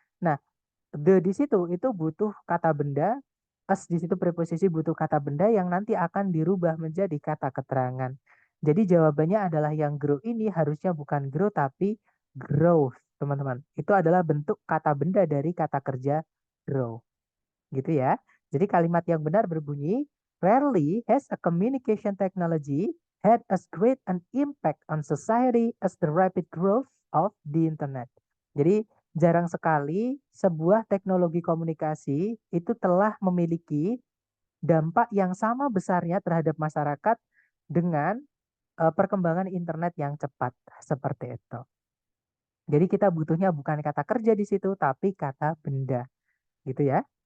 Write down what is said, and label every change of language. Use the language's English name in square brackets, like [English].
[Indonesian] Nah, the di situ itu butuh kata benda, as di situ preposisi butuh kata benda yang nanti akan dirubah menjadi kata keterangan. Jadi jawabannya adalah yang grow ini harusnya bukan grow tapi growth, teman-teman. Itu adalah bentuk kata benda dari kata kerja grow. Gitu ya. [English] Jadi kalimat yang benar berbunyi, rarely has a communication technology had as great an impact on society as the rapid growth of the internet. [Indonesian] Jadi jarang sekali sebuah teknologi komunikasi itu telah memiliki dampak yang sama besarnya terhadap masyarakat dengan perkembangan internet yang cepat seperti itu. Jadi kita butuhnya bukan kata kerja di situ tapi kata benda, gitu ya.